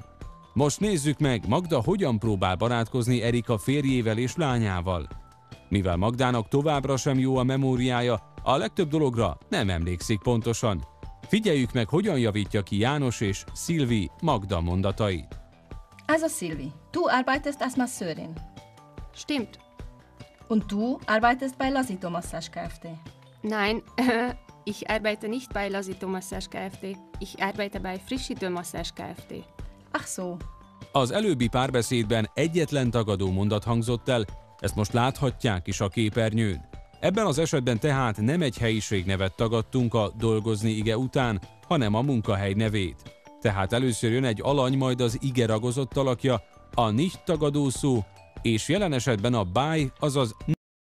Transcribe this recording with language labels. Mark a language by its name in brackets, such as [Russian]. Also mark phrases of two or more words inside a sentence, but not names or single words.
[Hungarian] Most nézzük meg, Magda hogyan próbál barátkozni Erika férjével és lányával. Mivel Magdának továbbra sem jó a memóriája, a legtöbb dologra nem emlékszik pontosan. Figyeljük meg, hogyan javítja ki János és Szilvi Magda mondatait. [German] Also Silvi, du arbeitest als Masseurin. Stimmt. Und du arbeitest bei Lazito Massage Kft. Nein, ich arbeite nicht bei Lazito Massage Kft. Ich arbeite bei Frischidő Massage Kft. Ach so. [Hungarian] Az előbbi párbeszédben egyetlen tagadó mondat hangzott el, ezt most láthatják is a képernyőn. Ebben az esetben tehát nem egy helyiség nevet tagadtunk a dolgozni ige után, hanem a munkahely nevét. Tehát először jön egy alany, majd az ige ragozott alakja, a nicht tagadó szó, és jelen esetben a by, azaz